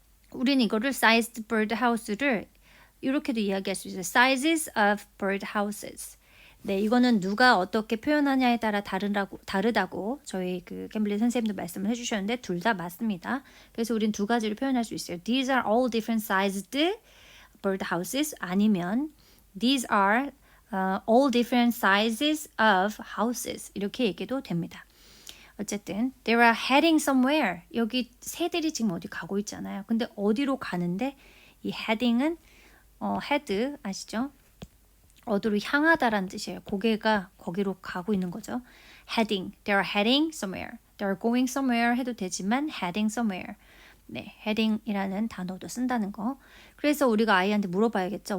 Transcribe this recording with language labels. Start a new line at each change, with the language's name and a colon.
Korean: 우리는 이거를
English: sized birdhouse
Korean: 를 이렇게도 이야기할 수 있어요.
English: sizes of birdhouses.
Korean: 네, 이거는 누가 어떻게 표현하냐에 따라 다르다고 저희 그 캠블리 선생님도 말씀을 해주셨는데 둘 다 맞습니다. 그래서 우린 두 가지로 표현할 수 있어요.
English: These are all different sized bird houses 아니면 these are all different sizes of houses
Korean: 이렇게 얘기도 됩니다. 어쨌든
English: they are heading somewhere.
Korean: 여기 새들이 지금 어디 가고 있잖아요. 근데 어디로 가는데 이 heading은 head 아시죠? 어디로 향하다라는 뜻이에요. 고개가 거기로 가고 있는 거죠.
English: heading. They are heading somewhere. They are going somewhere
Korean: 해도 되지만
English: heading somewhere.
Korean: 네, heading이라는 단어도 쓴다는 거. 그래서 우리가 아이한테 물어봐야겠죠.